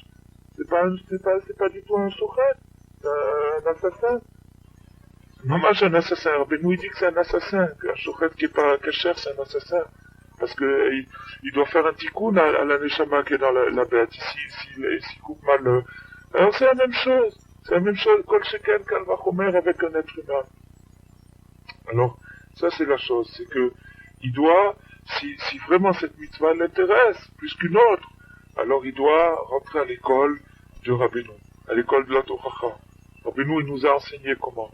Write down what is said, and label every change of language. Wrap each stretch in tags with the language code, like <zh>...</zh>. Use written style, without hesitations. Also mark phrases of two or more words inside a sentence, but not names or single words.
<fr>C'est pas du tout un chouchet, un assassin. Non, moi, j'ai un assassin. Rabbeinu, il dit que c'est un assassin, qu'un chouchet qui est pas caché, c'est un assassin. Parce que, il doit faire un tikkun à la neshama qui est dans la bête, s'il coupe mal Alors, c'est la même chose.</fr> <he>כל שכן קל וחומר</he> <fr>avec un être humain. Alors, ça c'est la chose, c'est que il doit, si vraiment cette mitzvah l'intéresse plus qu'une autre, alors il doit rentrer à l'école de Rabbeinu, à l'école de la Torah. Rabbeinu, il nous a enseigné comment.</fr>